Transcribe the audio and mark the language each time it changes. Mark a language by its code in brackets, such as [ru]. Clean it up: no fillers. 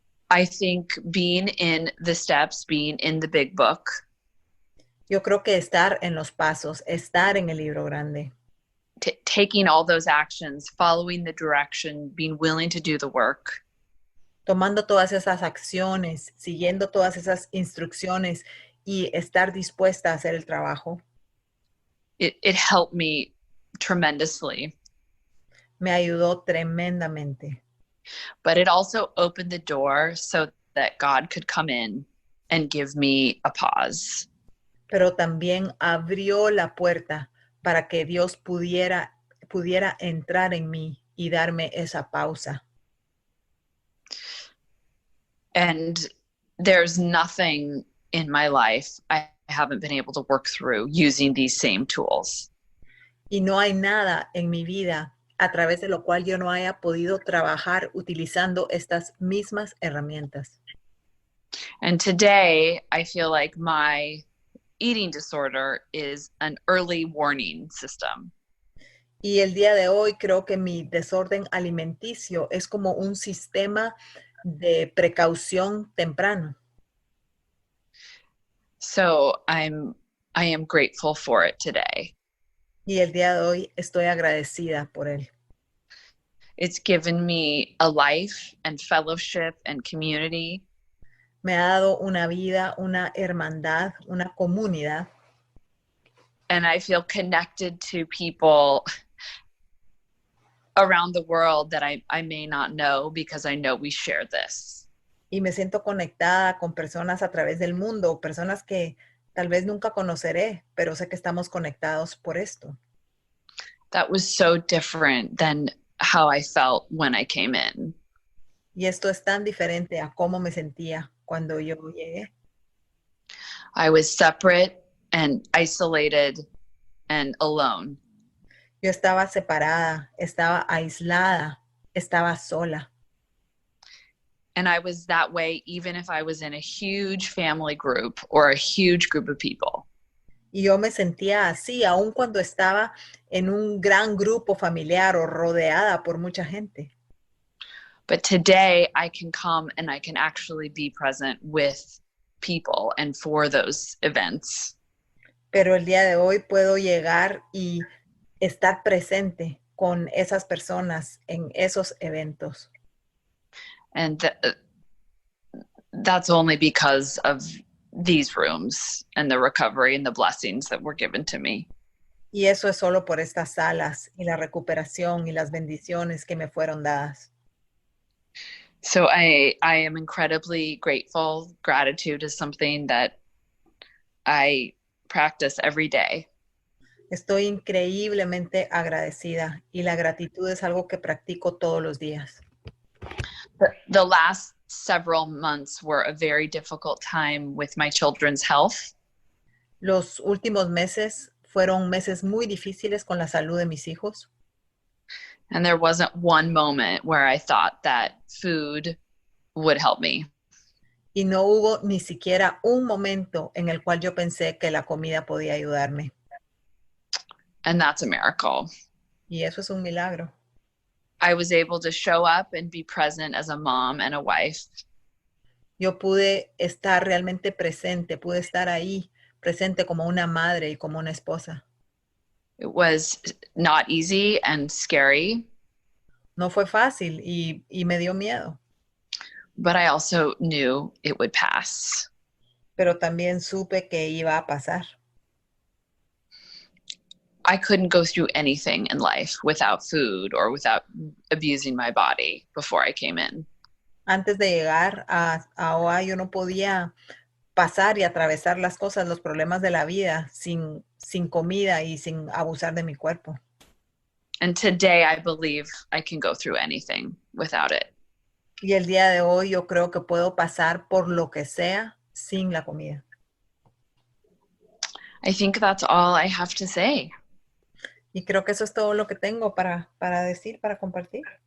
[en] I think being in the steps, being in the big book, [es] Yo creo que estar en los pasos, estar en el libro grande, [en] taking all those actions, following the direction, being willing to do the work, [es] tomando todas esas acciones, siguiendo todas esas instrucciones y estar dispuesta a hacer el trabajo, [en] it helped me tremendously. [es] me ayudó tremendamente. [en] But it also opened the door so that God could come in and give me a pause. [es] Pero también abrió la puerta para que Dios pudiera entrar en mí y darme esa pausa. [en] And there's nothing in my life I haven't been able to work through using these same tools. [es] Y no hay nada en mi vida a través de lo cual yo no haya podido trabajar utilizando estas mismas herramientas. [en] And today I feel like my eating disorder is an early warning system. [es] Y el día de hoy creo que mi desorden alimenticio es como un sistema de precaución temprano. [en] So I am grateful for it today. [es] Y el día de hoy estoy agradecida por él. [en] It's given me a life and fellowship and community. [es] Me ha dado una vida, una hermandad, una comunidad. [en] And I feel connected to people around the world that I may not know because I know we share this. [es] Y me siento conectada con personas a través del mundo, personas que tal vez nunca conoceré, pero sé que estamos conectados por esto. [en] That was so different than how I felt when I came in. [es] Y esto es tan diferente a cómo me sentía cuando yo llegué. [en] I was separate and isolated and alone. [es] Yo estaba separada, estaba aislada, estaba sola. [en] And I was that way even if I was in a huge family group or a huge group of people. [es] Y yo me sentía así, aun cuando estaba en un gran grupo familiar o rodeada por mucha gente. [en] But today I can come and I can actually be present with people and for those events. [es] Pero el día de hoy puedo llegar y estar presente con esas personas en esos eventos. [en] And that's only because of these rooms and the recovery and the blessings that were given to me. [es] Y eso es solo por estas salas y la recuperación y las bendiciones que me fueron dadas. [en] So I am incredibly grateful. Gratitude is something that I practice every day. [es] Estoy increíblemente agradecida y la gratitud es algo que practico todos los días. [en] The last several months were a very difficult time with my children's health. [es] Los últimos meses fueron meses muy difíciles con la salud de mis hijos. [en] And there wasn't one moment where I thought that food would help me. [es] Y no hubo ni siquiera un momento en el cual yo pensé que la comida podía ayudarme. [en] And that's a miracle. [es] Y eso es un milagro. [en] I was able to show up and be present as a mom and a wife. [es] Yo pude estar realmente presente, pude estar ahí, presente como una madre y como una esposa. [en] It was not easy and scary. [es] No fue fácil y me dio miedo. [en] But I also knew it would pass. [es] Pero también supe que iba a pasar. [en] I couldn't go through anything in life without food or without abusing my body before I came in. [es] Antes de llegar a ahora yo no podía pasar y atravesar las cosas, los problemas de la vida sin comida y sin abusar de mi cuerpo. [en] And today I believe I can go through anything without it. [es] Y el día de hoy yo creo que puedo pasar por lo que sea sin la comida. [en] I think that's all I have to say. [es] Y creo que eso es todo lo que tengo para decir, para compartir.